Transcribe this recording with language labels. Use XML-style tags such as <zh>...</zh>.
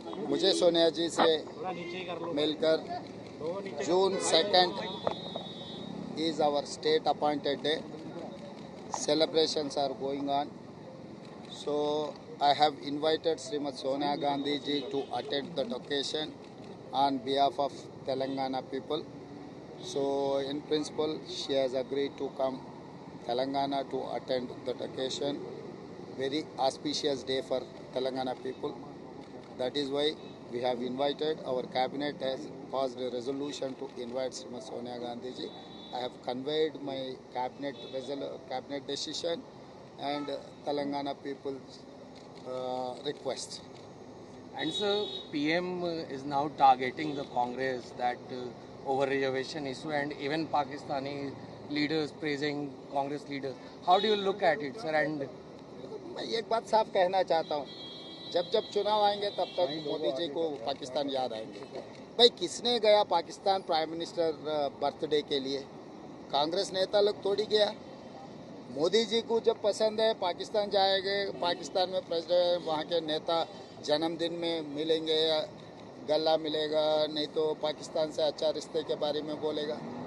<hi>मुझे सोनिया जी से मिलकर जून 2</hi> <en>is our state appointed day. Celebrations are going on. So I have invited Srimati Sonia Gandhi ji to attend the occasion on behalf of Telangana people. So in principle she has agreed to come Telangana to attend that occasion. Very auspicious day for Telangana people. That is why we have invited, our cabinet has passed a resolution to invite Srimati Sonia Gandhi ji. I have conveyed my cabinet decision and Telangana people's request. And so PM is now targeting the Congress that over reservation issue, and even Pakistani leaders praising Congress leaders. How do you look at it, sir? And</en> <hi>मैं एक बात साफ कहना चाहता हूँ, जब जब चुनाव आएंगे तब तक मोदी जी को पाकिस्तान याद आएंगे। भाई किसने गया पाकिस्तान प्राइम मिनिस्टर बर्थडे के लिए? कांग्रेस नेता लोग थोड़ी गया। मोदी जी को जब पसंद है पाकिस्तान जाएंगे, पाकिस्तान में प्रेसिडेंट वहाँ के नेता जन्मदिन में मिलेंगे, गला मिलेगा, नहीं तो पाकिस्तान से अच्छा रिश्ते के बारे में बोलेगा।</hi>